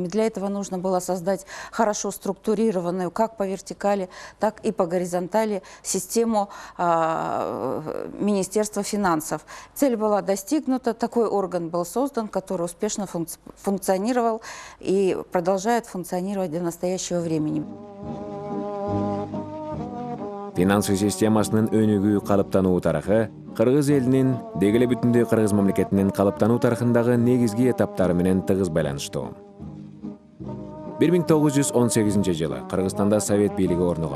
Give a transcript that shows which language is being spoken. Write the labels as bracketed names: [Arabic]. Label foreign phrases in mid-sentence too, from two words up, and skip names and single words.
[Russian] Для этого нужно было создать хорошо структурированную, как по вертикали, так и по горизонтали, систему Министерства финансов. Цель была достигнута, такой орган был создан, который успешно функционировал и продолжает функционировать до настоящего времени. [Kyrgyz] Финансы системасынын өнүгүү калыптануу тарыхы Кыргыз элинин дегеле бүтүндөй Кыргыз мамлекетинин калыптануу тарыхындагы негизги этаптары менен тыгыз байланыштуу. 1918 жылы Кыргызстанда Совет бийлиги орногон.